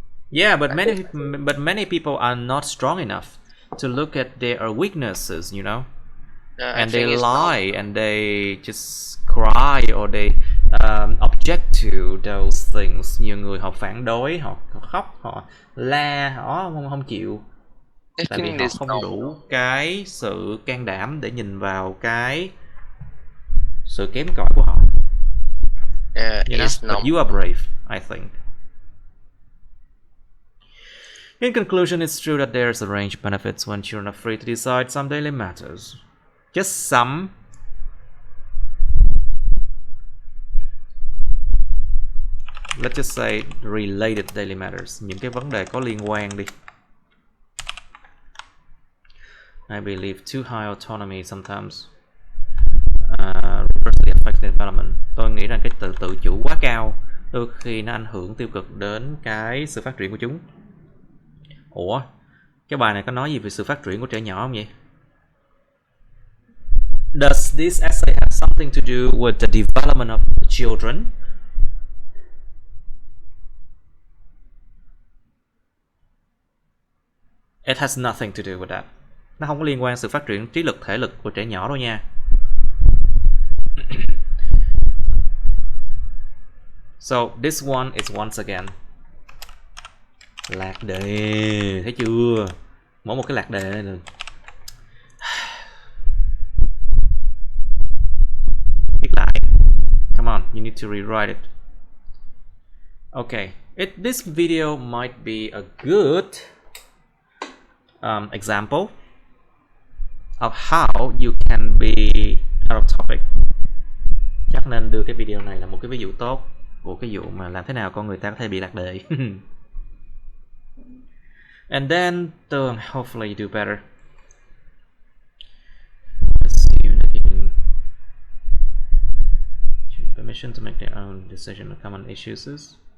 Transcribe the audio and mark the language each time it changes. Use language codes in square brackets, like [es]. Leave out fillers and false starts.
[en] Yeah, but many people are not strong enough to look at their weaknesses, you know? And they lie and they just cry or they object to those things. [vi] Nhiều người họ phản đối, họ khóc, họ la, họ không chịu. Tại vì họ không đủ cái sự can đảm để nhìn vào cái sự kém cỏi của họ. [en] You know? But you are brave, I think. In conclusion, it's true that there's a range of benefits when children are free to decide some daily matters. Just some. Let's just say related daily matters. [vi] Những cái vấn đề có liên quan đi. [en] I believe too high autonomy sometimes reversely affects the development. [vi] Tôi nghĩ rằng cái tự chủ quá cao đôi khi nó ảnh hưởng tiêu cực đến cái sự phát triển của chúng. Ủa, cái bài này có nói gì về sự phát triển của trẻ nhỏ không vậy? [en] Does this essay have something to do with the development of children? It has nothing to do with that. [vi] Nó không có liên quan sự phát triển trí lực, thể lực của trẻ nhỏ đâu nha. [en] So this one is once again [vi] lạc đề, thấy chưa? Mỗi một cái lạc đề này. [en] You need to rewrite it. Okay, this video might be a good example of how you can be out of topic. [vi] Chắc nên đưa cái video này là một cái ví dụ tốt của cái vụ mà làm thế nào con người ta có thể bị lạc đề. [en] And then hopefully you do better. Assume that giving permission to make their own decision on common issues.